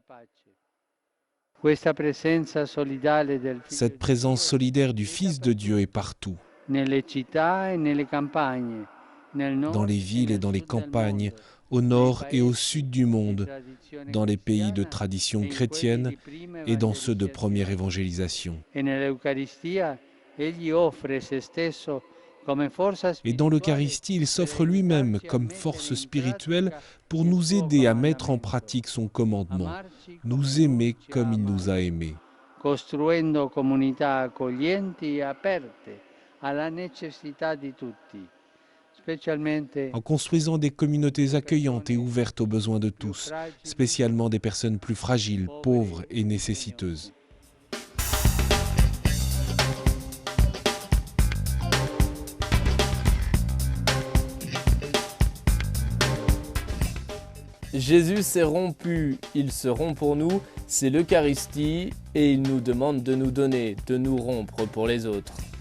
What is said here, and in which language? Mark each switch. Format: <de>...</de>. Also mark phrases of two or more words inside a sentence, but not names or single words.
<fr>Cette présence solidaire du Fils de Dieu est partout, dans les villes et dans les campagnes, au nord et au sud du monde, dans les pays de tradition chrétienne et dans ceux de première évangélisation. Et dans l'Eucharistie, il s'offre lui-même comme force spirituelle pour nous aider à mettre en pratique son commandement, nous aimer comme il nous a aimés.</fr> <it>Costruendo comunità accoglienti e aperte alla necessità di tutti,</it> <fr>en construisant des communautés accueillantes et ouvertes aux besoins de tous, spécialement des personnes plus fragiles, pauvres et nécessiteuses. Jésus s'est rompu, il se rompt pour nous, c'est l'Eucharistie et il nous demande de nous donner, de nous rompre pour les autres.</fr>